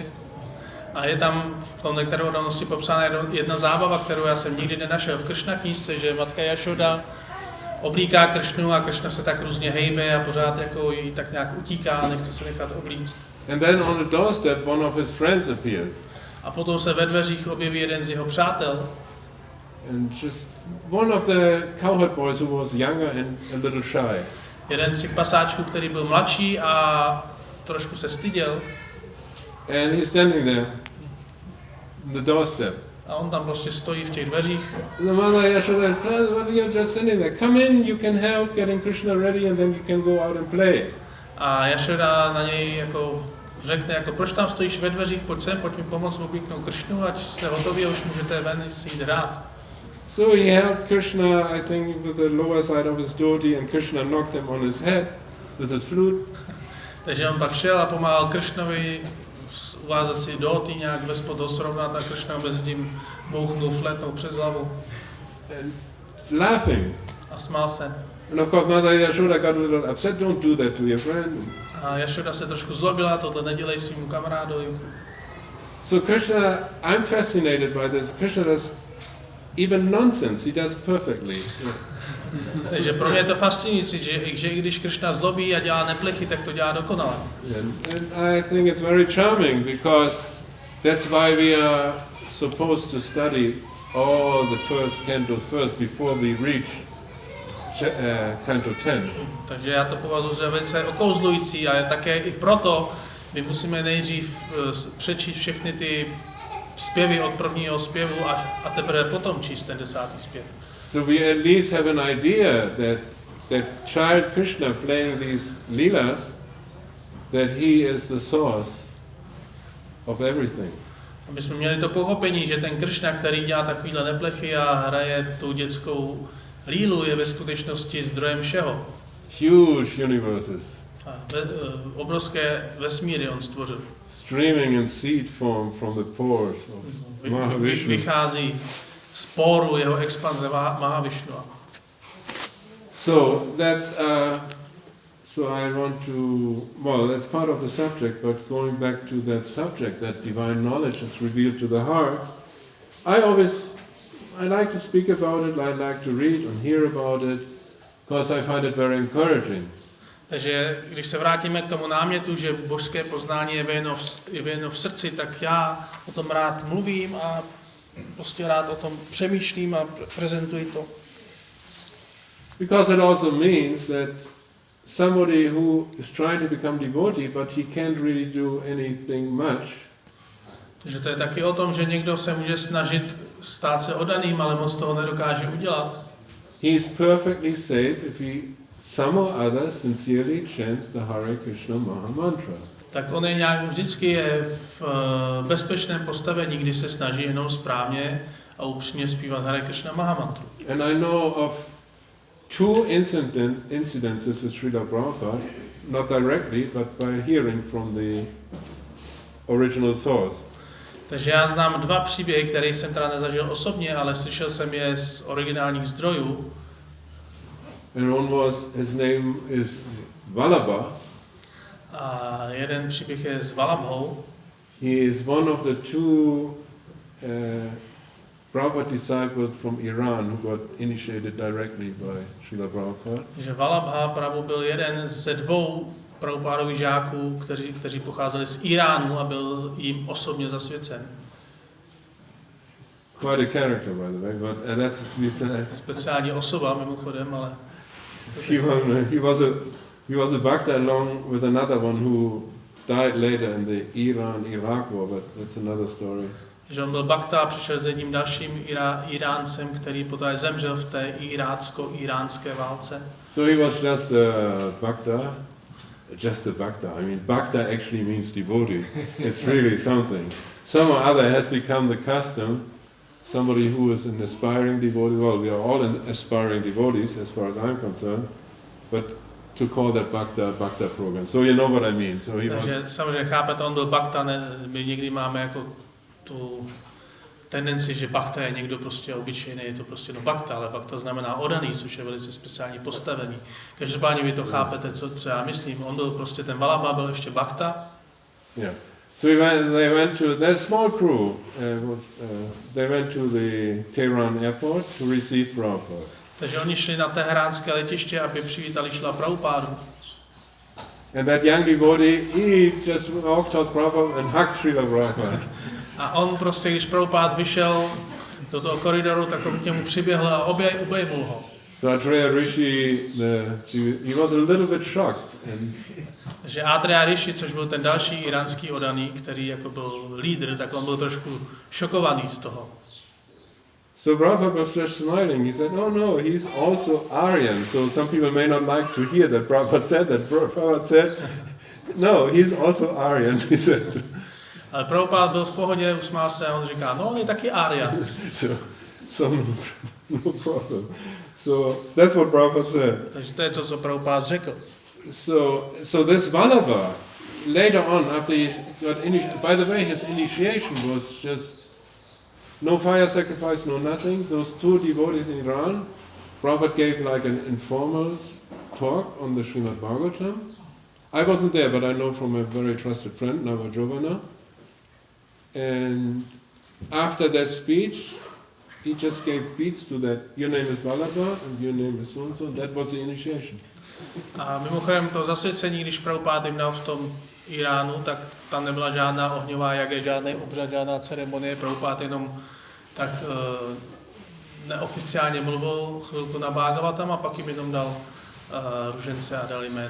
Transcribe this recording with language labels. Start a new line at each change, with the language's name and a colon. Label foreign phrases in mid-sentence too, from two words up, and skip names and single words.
Czech: A je tam v tom Nektaru oddanosti popsána jedna zábava, kterou já jsem nikdy nenašel v Krishna knížce, že matka Yashoda oblíká Krishnu a Krishna se tak různě hejbe a pořád jako jí tak nějak utíká a nechce se nechat oblíct.
English: And then on the doorstep one of his friends appeared.
Czech: A potom se ve dveřích objeví jeden z jeho přátel.
English: And just one of the cowherd boys who was younger and a little shy.
Czech: Jeden z těch pasáčků, který byl mladší a trošku se styděl.
English: And he's standing there on the doorstep.
Czech: A on tam prostě stojí v těch dveřích.
English: The mother Yashoda, what you're just standing there? Come in, you can help getting Krishna ready, and then you can go out and play.
Czech: A Yashoda na něj jako řekne, jako proč tam stojíš ve dveřích, pojď sem, pojď mi pomoct oblíknout Krishnu, ať jste hotoví a už můžete ven si jít hrát.
English: So he held Krishna, I think, with the lower side of his dhoti, and Krishna knocked him on his head with his flute.
Czech: Takže on pak šel a pomáhal Krishnovi uvázat si dhoti, nějak vespod ho srovnat, a Krishna mezi tím bouchnul flétnou přes hlavu.
English: And laughing.
Czech: A smál se.
English: And of course, Mother Yashoda got a little upset. Don't do that to your friend.
Czech: A Jašoda se trošku zlobila, tohle nedělej svýmu kamarádovi.
English: So Krishna, I'm fascinated by this. Krishna does even nonsense. He does perfectly.
Czech: Takže pro mě je to fascinující, že i když Krishna zlobí a dělá neplechy, tak to dělá dokonale.
English: And I think it's very charming because that's why we are supposed to study all the first cantos first before we reach canto 10.
Czech: Takže já to považuji za velice okouzlující a také i proto my musíme nejdřív přečíst všechny ty zpěvy od prvního zpěvu a teprve potom číst ten 10. zpěv.
English: So we at least have an idea that child Krishna playing these leelas, that he is the source of everything.
Czech: Aby jsme měli to pochopení, že ten Krishna, který dělá takovýhle neplechy a hraje tu dětskou lílu, je ve skutečnosti zdrojem všeho.
English: Huge universes.
Czech: Obrovské vesmíry on stvořil.
English: Streaming in seed form from the pores of Mahavishnu.
Czech: Vychází z poru jeho expanze Mahavišnu.
English: So that's so I want to, well, that's part of the subject, but going back to that subject, that divine knowledge is revealed to the heart. I like to speak about it, I like to read and hear about it, because I find it very encouraging.
Czech: Takže když se vrátíme k tomu námětu, že božské poznání je vyjeveno v srdci, tak já o tom rád mluvím a prostě rád o tom přemýšlím a prezentuji to.
English: Because it also means that somebody who is trying to become devotee, but he can't really do anything much.
Czech: Takže to je taky o tom, že někdo se může snažit stát se oddaným, ale moc toho nedokáže udělat.
English: He is perfectly safe if he some or other sincerely chants the Hare Krishna Maha Mantra.
Czech: Tak on je vždycky je v bezpečném postavení, kdy se snaží jenom správně a upřímně zpívat Hare Krishna Maha Mantru.
English: And I know of two incidences with Srila Prabhupada, not directly, but by hearing from the original source.
Czech: Takže já znám dva příběhy, které jsem teda nezažil osobně, ale slyšel jsem je z originálních zdrojů.
English: And one was, his name is Vallabha.
Czech: A jeden příběh je s Vallabhou.
English: He is one of the two Prabhupada disciples from Iran who got initiated directly by Srila Prabhupada.
Czech: Že Vallabha Prabhu byl jeden ze dvou Prabhupádových žáků, kteří pocházeli z Iránu a byl jim osobně zasvěcen.
English: Quite a character, by the way, but that's
Czech: speciální osoba mimochodem, ale
English: he was a bhakta along with another one who died later in the Iran-Iraq war, but that's another story.
Czech: Že on byl bhakta a přišel s jedním dalším Iráncem, který poté zemřel v té iránské válce.
English: So he was just a bhakta. I mean, bhakta actually means devotee. It's really something. Some or other has become the custom. Somebody who is an aspiring devotee, well, we are all aspiring devotees as far as I'm concerned, but to call that bhakta program. So you know what I mean. So he
Czech: takže samozřejmě chápete, on byl bhakta, my někdy máme jako tu tendenci, že bhakta je někdo prostě obyčejný, je to prostě bhakta, ale bhakta znamená oddaný, což je velice speciální postavení. Každopádně vy to chápete, co já myslím. On byl prostě ten Vallabha, byl ještě bhakta.
English: Yeah. So they went to their small crew. They went to the Tehran airport to receive Prabhupada.
Czech: Takže oni šli na teheránské letiště, aby přivítali Šrila Prabhupádu.
English: And that young devotee, he just walked towards Prabhupada and hugged Srila Prabhupada.
Czech: A on prostě, když Prabhupád vyšel do toho koridoru, tak on k němu přiběhl a objevil ho.
English: So Atreya Rishi, he was a little bit shocked.
Czech: Takže Atreya Rishi, což byl ten další iránský oddaný, který jako byl lídr, tak on byl trošku šokovaný z toho.
English: So Prabhupada was just smiling. He said, no, he's also Aryan. So some people may not like to hear that Prabhupada said that. Prabhupada said, no, he's also Aryan, he said.
Czech: Ale Prabhupada byl v pohodě, usmál se a on říká, no, on je taky Arya.
English: So no problem. So that's what Prabhupada said.
Czech: Takže to je to, co Prabhupada řekl.
English: So this Vallabha, later on, after he got by the way, his initiation was just no fire sacrifice, no nothing. Those two devotees in Iran Prabhupada gave like an informal talk on the Srimad Bhagavatam. I wasn't there, but I know from a very trusted friend, Nava Gókula. And after that speech, he just gave beats to that. Your name is Balaba and your name is so-and-so. That was the initiation.
Czech: A mimochodem to zasvěcení, když Prabhupád jim dal v tom Iránu, tak tam nebyla žádná ohňová jaga, žádný obřad, žádná ceremonie. Prabhupád jenom tak neoficiálně mluvil chvilku na Bhagavatam a pak jim jenom dal ružence a dal jméno.